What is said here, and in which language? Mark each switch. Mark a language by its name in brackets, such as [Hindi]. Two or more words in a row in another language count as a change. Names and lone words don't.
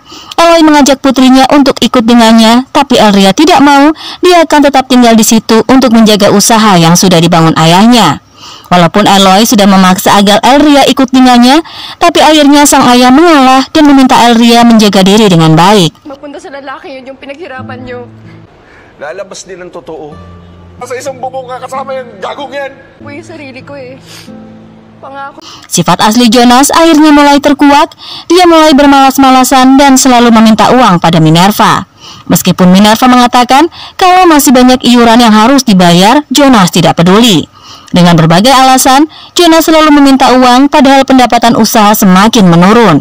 [Indonesian] Eloy mengajak putrinya untuk ikut dengannya, tapi Elria tidak mau. Dia akan tetap tinggal di situ untuk menjaga usaha yang sudah dibangun ayahnya. Walaupun Eloy sudah memaksa agar Elria ikut dengannya, tapi akhirnya sang ayah mengalah dan meminta Elria menjaga diri dengan baik. [Filipino] Magpunta sa lalaki yun yung pinaghirapan nyo. Lalabas din ang totoo. Sa isang bubong nga kasama yung gagong yan. Po yung sarili ko eh. Pangako. [Indonesian] Sifat asli Jonas akhirnya mulai terkuak. Dia mulai bermalas-malasan dan selalu meminta uang pada Minerva. Meskipun Minerva mengatakan kalau masih banyak iuran yang harus dibayar, Jonas tidak peduli. Dengan berbagai alasan, Jonas selalu meminta uang padahal pendapatan usaha semakin menurun.